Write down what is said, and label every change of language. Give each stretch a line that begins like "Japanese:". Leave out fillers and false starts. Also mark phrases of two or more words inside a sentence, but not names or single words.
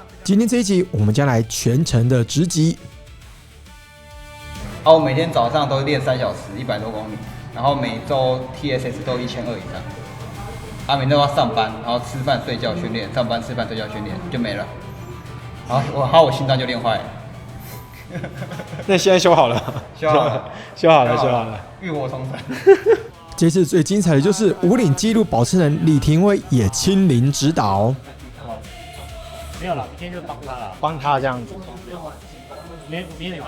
Chinese: 今天這一集，我們將來全程的直擊。我每天早上都練3小時，100多公里，然後每周 TSS 都1200以上。每天都要上班，然後吃飯睡覺訓練，上班吃飯睡覺訓練就沒了。我心臟就練壞了。那現在修好了，修好了，浴火重生。這次最精彩的就是武嶺紀錄保持人李廷威也親臨指導。沒有了，明天就幫他了，幫他這樣子。明天得幫。